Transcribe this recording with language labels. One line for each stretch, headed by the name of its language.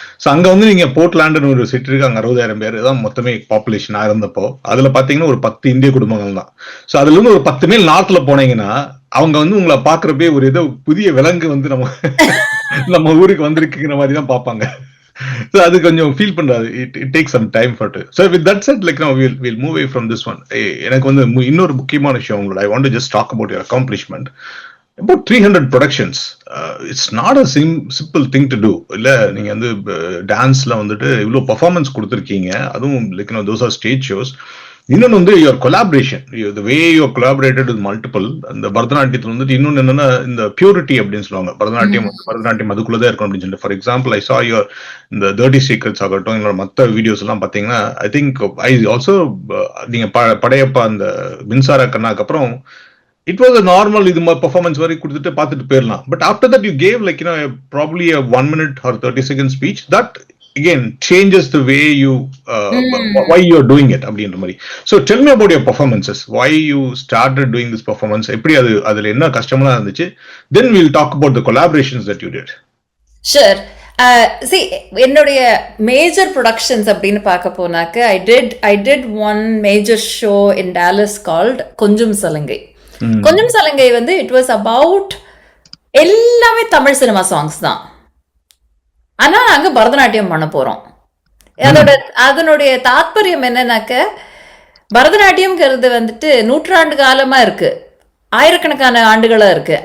Tamil: So அங்க வந்து நீங்க போர்ட்லாண்டுன்னு ஒரு சிட்டி இருக்கு, அங்க 60,000 பேர் தான் மொத்தமே பாப்புலேஷனா இருந்தப்போ. அதுல பாத்தீங்கன்னா ஒரு 10 இந்திய குடும்பங்கள் தான். ஸோ அதுல இருந்து ஒரு 10 மைல் நார்த்ல போனீங்கன்னா அவங்க வந்து உங்களை பாக்குறப்பே ஒரு ஏதோ புதிய விலங்கு வந்து நம்ம ஊருக்கு வந்திருக்குங்கிற மாதிரி தான் பாப்பாங்க. So அது கொஞ்சம் feel பண்றாது.
English: It takes some time for to. So with that said, like now we'll move away from this one.
Tamil: எனக்கு வந்து இன்னொரு முக்கியமான விஷயம் உங்களோட,
English: I want to just talk about your accomplishment. About 300 productions. It's not a simple thing to do.
Tamil: இல்ல நீங்க வந்து டான்ஸ்ல வந்துட்டு இவ்வளவு பெர்ஃபார்மன்ஸ் கொடுத்துருக்கீங்க.
English: அதுவும் like those are stage shows.
Tamil: இன்னொன்று வந்து
English: Your collaboration, the way your collaborated with multiple.
Tamil: அந்த பரதநாட்டியத்தில் வந்துட்டு இன்னொன்று என்னன்னா இந்த பியூரிட்டி அப்படின்னு சொல்லுவாங்க. பரதநாட்டியம் அதுக்குள்ளதான் இருக்கும் அப்படின்னு சொல்லிட்டு.
English: for example, I saw your
Tamil: இந்த 30 சீக்ரெட்ஸ் ஆகட்டும், என்னோட மற்ற வீடியோஸ் எல்லாம் பார்த்தீங்கன்னா, ஐ திங்க் ஐ ஆல்சோ நீங்க படையப்பா அந்த மின்சார கண்ணாக்கு அப்புறம்
English: it was a normal
Tamil: இது பெர்ஃபார்மன்ஸ் வரை கொடுத்துட்டு பார்த்துட்டு போயிடலாம்.
English: but after that you gave like probably a 1 minute or 30 second speech that again changes the way you why you're doing it
Tamil: அப்படின்ற மாதிரி.
English: So tell me about your performances, why you started doing this performance,
Tamil: எப்படி அதுல என்ன கஷ்டமா இருந்துச்சு.
English: Then we'll talk about the collaborations that you did. Sure. See,
Tamil: என்னுடைய major productions அப்படின்னு பார்க்க போனாக்க
English: I did one major show in Dallas called Konjum Salangai.
Tamil: கொஞ்சம் சலங்கை வந்து
English: it was about
Tamil: எல்லாமே தமிழ் சினிமா சாங்ஸ் தான். ஆனா அங்க பரதநாட்டியம் பண்ண போறோம். அதனுடைய தாத்பரியம் என்னன்னாக்க, பரதநாட்டியம்ங்கிறது வந்துட்டு நூற்றாண்டு காலமா இருக்கு, ஆயிரக்கணக்கான ஆண்டுகளா இருக்கு.